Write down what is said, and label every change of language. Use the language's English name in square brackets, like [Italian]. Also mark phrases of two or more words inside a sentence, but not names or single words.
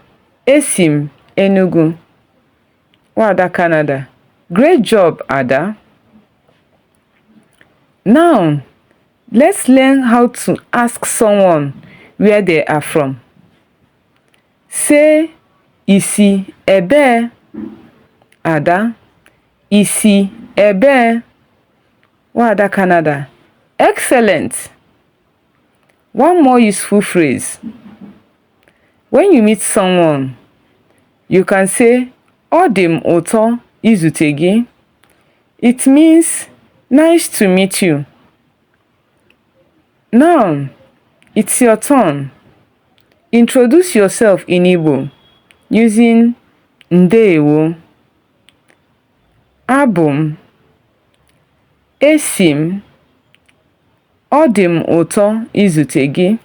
[Igbo] Esim Enugu. Ada Canada. [English] Great job, Ada. Now, let's learn how to ask someone where they are from. Say, [Igbo] Isi ebe. Ada. Isi ebe. [English] Ada Canada. Excellent. One more useful phrase. When you meet someone, you can say, [Igbo] Odim ụtọ izute gị. [English] It means nice to meet you. Now, it's your turn. Introduce yourself in Igbo using [Igbo] Ndewo, Abum, Esim, Odim ụtọ izute gị.